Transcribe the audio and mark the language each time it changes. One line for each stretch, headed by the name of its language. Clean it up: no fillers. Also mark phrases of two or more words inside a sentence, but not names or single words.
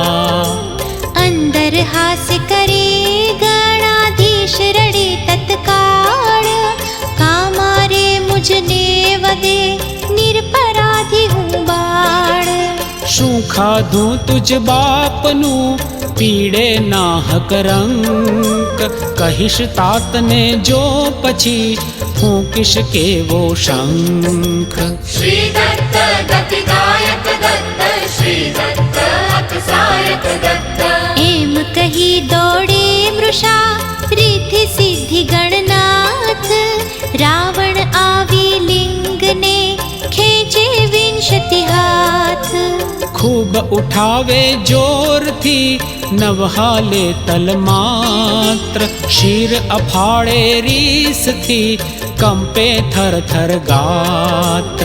Gujarati: અંદર હાસ્ય કરે ગણાધીશ રડે તત્કાળ, કામારે મુજને વદે નિરપરાધી હું બાળ। શું ખાધું તુજ બાપનું પીડે નાહક રંક, કહીશ તાતને જો પછી ફૂંકીશ કેવો શંખ।
Sanskrit: श्री दत्त गतिदायक दत्त, श्री दत्त अतिसायक दत्त।
Gujarati: એમ કહી દોડે મૃષા રીધિ સિદ્ધિ ગણનાથ, રાવણ આવી લિંગને ખેંચે વિંશતિ હાથ। ખૂબ ઉઠાવે જોરથી નવહાલે તલમાત્ર, શિર અફાળે રીસથી કંપે થર થર ગાત્ર।